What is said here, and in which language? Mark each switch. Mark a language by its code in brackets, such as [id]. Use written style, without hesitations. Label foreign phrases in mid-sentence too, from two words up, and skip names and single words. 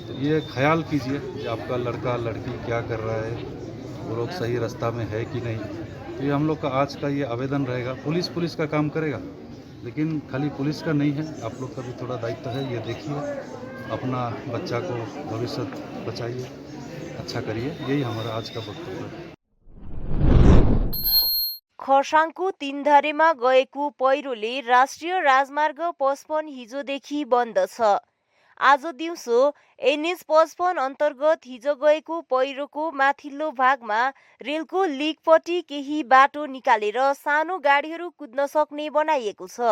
[hi] तो ये ख्याल कीजिए कि आपका लड़का लड़की क्या कर रहा है, वो लोग सही रास्ता में है कि नहीं। तो ये हम लोग का आज का ये आवेदन रहेगा। पुलिस का काम करेगा, लेकिन खाली पुलिस का नहीं है, आप लोग का भी थोड़ा दायित्व है। ये देखिए, अपना बच्चा को भविष्य बचाइए, अच्छा करिए। यही हमारा आज का वक्तव्य है। [ne] खरसाङको तीनधारेमा गएको पहिरोले राष्ट्रिय राजमार्ग 55 हिजोदेखि बन्द छ। आज दिउँसो NH 55 अन्तर्गत हिजो गएको पहिरोको माथिल्लो भागमा रेलको लिकपट्टि केही बाटो निकालेर सानो गाडीहरू कुद्न सक्ने बनाइएको छ।